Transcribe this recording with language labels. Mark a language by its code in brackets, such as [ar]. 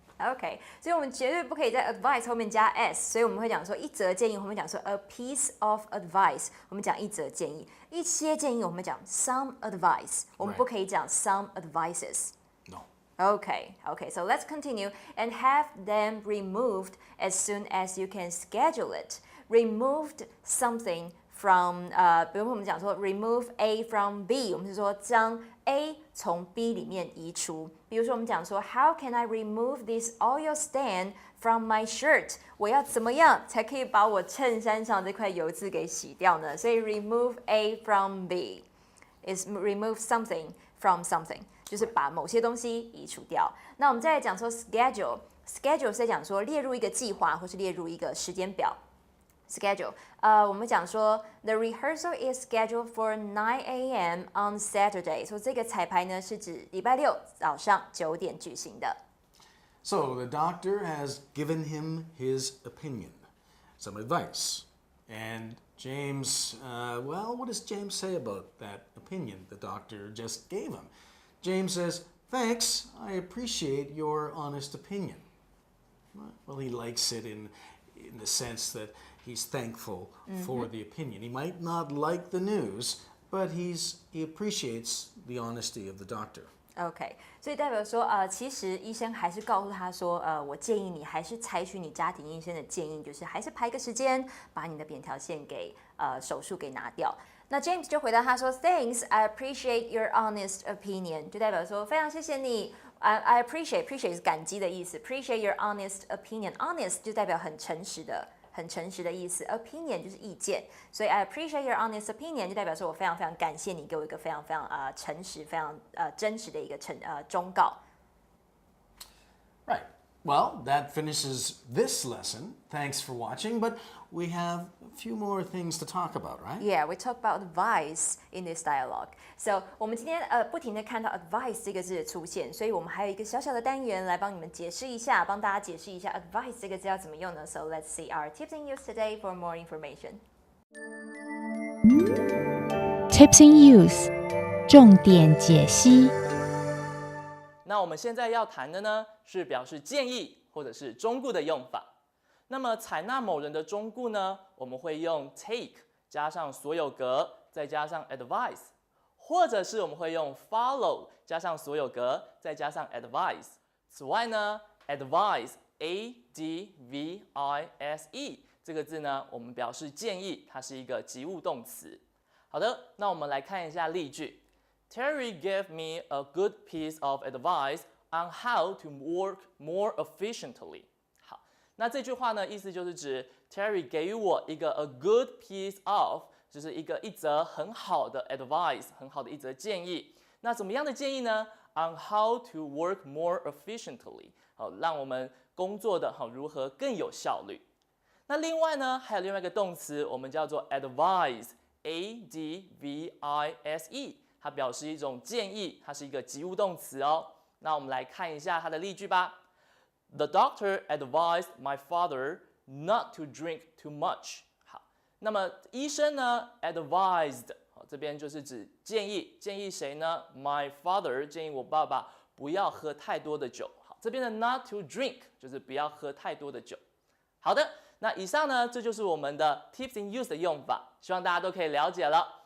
[zh] OK， 所以我们绝对不可以在 advice 后面加 s， 所以我们会讲说一则建议，我们会讲说 [en] a piece of advice， [zh] 我们讲一则建议，一些建议我们讲 [en] some advice， [zh] 我们不可以讲 [en] some advices。 No. Okay, so let's continue and have them removed as soon as you can schedule it. Removed something from [zh] 比如说我们讲说 [en] remove A from B， [zh] 我们是说将 A 从 B 里面移除。比如说我们讲说 [en] How can I remove this oil stain from my shirt？ [zh] 我要怎么样才可以把我衬衫上这块油渍给洗掉呢？所以 [en] remove A from B is remove something from something， [zh] 就是把某些东西移除掉。那我们再来讲说 schedule 是在讲说列入一个计划或是列入一个时间表。 [en] Schedule， [zh] 我们讲说 [en] The rehearsal is scheduled for 9 a.m. on Saturday， [zh] 所以这个彩排呢是指礼拜六早上9点举行的。 [en] So the doctor has given him his opinion, some advice. And James, well, what does James say about that opinion the doctor just gave him? James says, thanks, I appreciate your honest opinion. Well, he likes it in the sense that he's thankful for the opinion. He might not like the news, but he appreciates the honesty of the doctor. [zh] OK， 所以代表说，其实医生还是告诉他说，我建议你还是采取你家庭医生的建议，就是还是排个时间，把你的扁桃腺给手术给拿掉。那 James 就回答他说 ， [en] Thanks, I appreciate your honest opinion， [zh] 就代表说非常谢谢你。 I appreciate 是感激的意思 ， [en] appreciate your honest opinion， [zh] honest 就代表很诚实的意思 ，opinion 就是意见，所以 [en] I appreciate your honest opinion [zh] 就代表说我非常非常感谢你给我一个非常非常诚实、非常真实的一个忠告。 [en] Right. Well, that finishes this lesson. Thanks for watching, but we have a few more things to talk about, right? Yeah, we talk about advice in this dialogue. [zh] So 我们今天不停的看到 advice 这个字的出现，所以我们还有一个小小的单元来帮你们解释一下，帮大家解释一下 advice 这个字要怎么用呢 ？ [en] So let's see our tips and use today for more information. Tips and use [zh] 重点解析。那我们现在要谈的呢，是表示建议或者是忠告的用法。那么采纳某人的忠告呢，我们会用 take 加上所有格，再加上 advice， 或者是我们会用 follow 加上所有格，再加上 advice。此外呢 ，advise A-D-V-I-S-E 这个字呢，我们表示建议，它是一个及物动词。好的，那我们来看一下例句。 [en] Terry gave me a good piece of advice on how to work more efficiently. [zh] 好，那这句话呢，意思就是指 Terry 给予我一个 [en] a good piece of， [zh] 就是一则很好的 advice， 很好的一则建议。那怎么样的建议呢 ？ [en] On how to work more efficiently， [zh] 好，让我们工作的好如何更有效率。那另外呢，还有另外一个动词，我们叫做 advise，advise，它表示一种建议，它是一个及物动词哦。那我们来看一下它的例句吧。 [en] The doctor advised my father not to drink too much。 [zh] 好，那么医生呢 advised， 这边就是指建议，建议谁呢 ？ [en] My father [zh] 建议我爸爸不要喝太多的酒。好，这边的 [en] not to drink [zh] 就是不要喝太多的酒。好的，那以上呢，这就是我们的 [en] tips in use [zh] 的用法，希望大家都可以了解了。